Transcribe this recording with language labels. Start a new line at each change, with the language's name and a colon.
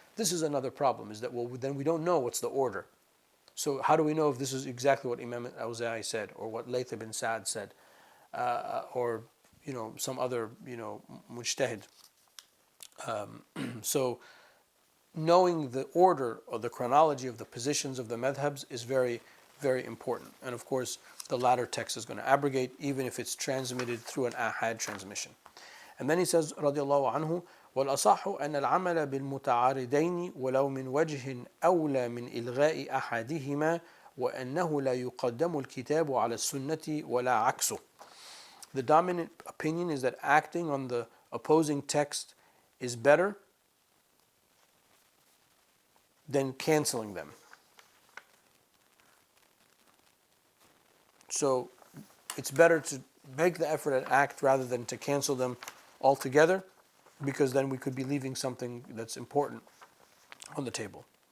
English: This is another problem, is that, then we don't know what's the order. So how do we know if this is exactly what Imam al-Awza'i said, or what Layth ibn Sa'd said, or some other mujtahid? So knowing the order or the chronology of the positions of the madhabs is very, very important. And of course, the latter text is going to abrogate, even if it's transmitted through an ahad transmission. And then he says,
Arabic: radiallahu anhu, وَالْأَصَحُ أَنَّ الْعَمَلَ بِالْمُتَعَارِضَيْنِ وَلَوْ مِنْ وَجْهٍ أَوْلَى مِنْ إِلْغَاءِ أَحَدِهِمَا وَأَنَّهُ لَا يُقَدَّمُ الْكِتَابُ عَلَى السُنَّةِ وَلَا عَكْسُهُ.
English: The dominant opinion is that acting on the opposing text is better than canceling them. So it's better to make the effort and act rather than to cancel them altogether, because then we could be leaving something that's important on the table.